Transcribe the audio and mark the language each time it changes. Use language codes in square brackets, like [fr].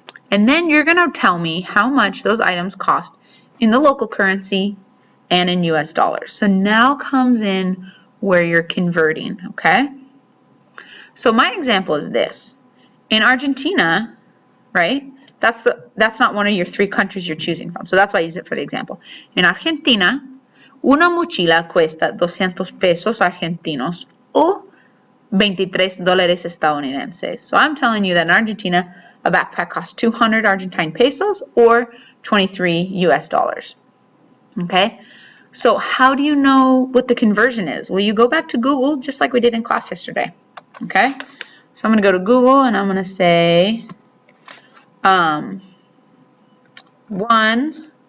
[en] And then you're going to tell me how much those items cost in the local currency and in US dollars. So now comes in where you're converting, okay? So my example is this. In Argentina, right? That's not one of your 3 countries you're choosing from. So that's why I use it for the example. In Argentina, [es] una mochila cuesta 200 pesos argentinos o 23 dólares estadounidenses. [en] So I'm telling you that in Argentina, a backpack costs 200 Argentine pesos or 23 US dollars. Okay? So how do you know what the conversion is? Well, you go back to Google just like we did in class yesterday. Okay? So I'm going to go to Google and I'm going to say 1.